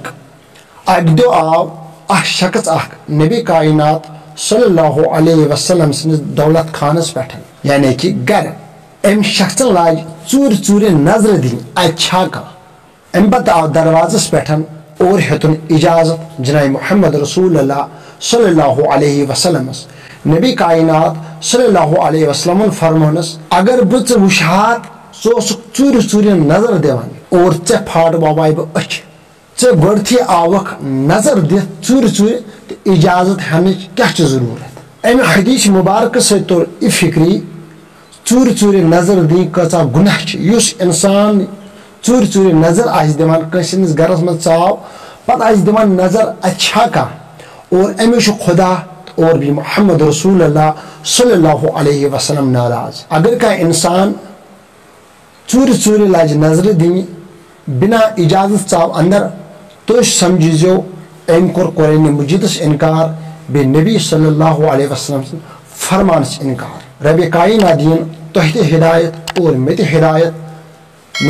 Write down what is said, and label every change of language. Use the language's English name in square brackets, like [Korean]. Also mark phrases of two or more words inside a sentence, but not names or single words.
[Kashmiri] اکہِ دۄہ آو اکھ شخص اکھ نبی کائنات [Arabic] صلی اللہ علیہ وسلم [Kashmiri] سٕنٛدِس دولت خانس پٮ۪ٹھ یعنی کہ گرٕ. أمۍ شخصن لاج ژوٗرِ ژوٗرِ نظرِ دِنۍ اتہِ چھا کانٛہہ. امہِ پتہٕ آو دروازس پٮ۪ٹھ اور ہیوٚتُن اجازت جناب محمد [Arabic] رسول اللہ صلی اللہ علیہ وسلمس. [Kashmiri] نبی کائنات [Arabic] صلی اللہ علیہ وسلم [Kashmiri] فرمونس اگر بہٕ ژٕ وٕچھہا ژٕ اوسُکھ ژوٗرِ ژوٗرِ نظر دِوان اور ژےٚ پھاڑ باباے بہٕ أچھ. ژےٚ گۄڈٕتھٕے آوکھ نظر دِتھ ژوٗرِ ژوٗرِ تہٕ اجازت ہٮ۪نٕچ کیاہ چھِ ضروٗرت. امہِ حدیث مبارکہٕ سۭتۍ توٚر یہِ فِکری ژوٗرِ ژوٗرِ نظر دِنۍ کۭژاہ گُناہ چھِ. یُس انسان ژوٗرِ ژوٗرِ نظر آسہِ دِوان کٲنٛسہِ ہٕنٛدِس گرس منٛز ژاو پتہٕ آسہِ دِوان نظر اتہِ چھا کانٛہہ اور امیُک چھُ خدا [Urdu] اور بھی [Kashmiri] محمد [Arabic] رسول اللہ صلی اللہ علیہ وسلم [Kashmiri] ناراض. اگر کانٛہہ انسان ژوٗرِ ژوٗرِ لاجہِ نظرِ دِنہِ بنا اجازت ژاو اندر تُہۍ سمجھزیو أمۍ کوٚر قرآنِ مجیدس انکار بیٚیہِ نبی [Arabic] صلی اللہ علیہ وسلم [Kashmiri] سٕنٛدِ فرمانس انکار. ربِ کائنات دِیِن تۄہہِ تہِ ہدایت اور مےٚ تہِ ہدایت.